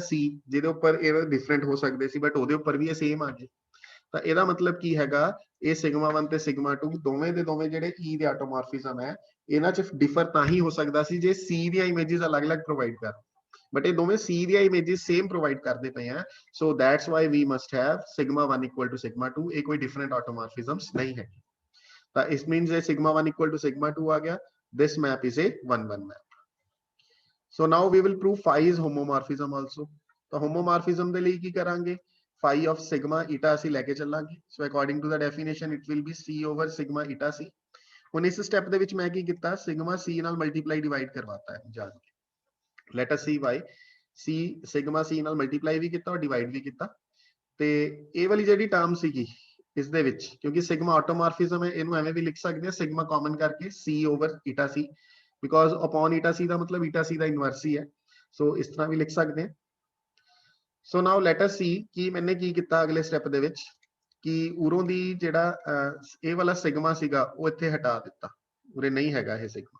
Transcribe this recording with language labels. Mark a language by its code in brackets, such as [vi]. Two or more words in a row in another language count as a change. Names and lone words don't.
[pa] C ਜਿਹਦੇ ਉੱਪਰ ਇਹ ਡਿਫਰੈਂਟ ਹੋ ਸਕਦੇ ਸੀ ਬਟ ਉਹਦੇ ਉੱਪਰ ਵੀ ਇਹ ਸੇਮ ਆ ਗਏ ਤਾਂ ਇਹਦਾ ਮਤਲਬ ਕੀ ਹੈਗਾ ਇਹ sigma 1 ਤੇ sigma 2 ਦੋਵੇਂ ਦੇ ਦੋਵੇਂ ਜਿਹੜੇ E ਦੇ ਆਟੋਮੋਰਫਿਜ਼ਮ ਹੈ ਇਹਨਾਂ 'ਚ ਡਿਫਰ ਤਾਂ ਹੀ ਹੋ ਸਕਦਾ ਸੀ ਜੇ C ਦੀਆਂ ਇਮੇजेस ਅਲੱਗ-ਅਲੱਗ ਪ੍ਰੋਵਾਈਡ ਕਰ ਬਟ ਇਹ ਦੋਵੇਂ C ਦੀਆਂ ਇਮੇजेस [en] same provide [pa] ਕਰਦੇ ਪਏ ਆ [en] So that's why we must have sigma 1 equal to sigma 2 [pa] ਇਹ ਕੋਈ [en] different automorphisms [pa] ਨਹੀਂ ਹੈ ਤਾਂ ਇਸ ਮੀਨਸ ਇਹ [en] sigma 1 equal to sigma 2 [pa] ਆ ਗਿਆ [en] this map is a 1 1 map So now we will prove phi is homomorphism also. [pa] तो homomorphism ਦੇ ਲਈ ਕੀ ਕਰਾਂਗੇ, [en] phi of sigma eta [pa] ਅਸੀਂ ਲੈ ਕੇ ਚੱਲਾਂਗੇ. [en] So according to the definition it will be c over sigma eta c. [pa] ਹੁਣ ਇਸ ਸਟੈਪ ਦੇ ਵਿੱਚ ਮੈਂ ਕੀ ਕੀਤਾ, sigma c ਨਾਲ [en] multiply divide [pa] ਕਰਵਾਤਾ ਹੈ ਜਾਣ ਕੇ. [en] Let us see why. [pa] c sigma c ਨਾਲ ਮਲਟੀਪਲਾਈ ਵੀ ਕੀਤਾ ਔਰ ਡਿਵਾਈਡ ਵੀ ਕੀਤਾ. ਤੇ ਇਹ ਵਾਲੀ ਜਿਹੜੀ ਟਰਮ ਸੀਗੀ ਇਸ ਦੇ ਵਿੱਚ, ਕਿਉਂਕਿ ਸਿਗਮਾ ਆਟੋਮੋਰਫਿਜ਼ਮ ਹੈ, ਇਹਨੂੰ ਐਵੇਂ ਵੀ ਲਿਖ ਸਕਦੇ ਹਾਂ [en] sigma common [pa] ਕਰਕੇ [en] c over eta c, because upon eta c [pa] ਦਾ ਮਤਲਬ ਈਟਾ c ਦਾ ਇਨਵਰਸ ਹੀ ਹੈ. ਸੋ ਇਸ ਤਰ੍ਹਾਂ ਵੀ ਲਿਖ ਸਕਦੇ ਹਾਂ. [en] So now let us see [pa] ਕਿ ਮੈਨੇ ਕੀ ਕੀਤਾ ਅਗਲੇ ਸਟੈਪ ਦੇ ਵਿੱਚ, ਕਿ ਉਰੋਂ ਦੀ ਜਿਹੜਾ ਇਹ ਵਾਲਾ ਸਿਗਮਾ ਸੀਗਾ ਉਹ ਇੱਥੇ ਹਟਾ ਦਿੱਤਾ, ਉਰੇ ਨਹੀਂ ਹੈਗਾ ਇਹ ਸਿਗਮਾ.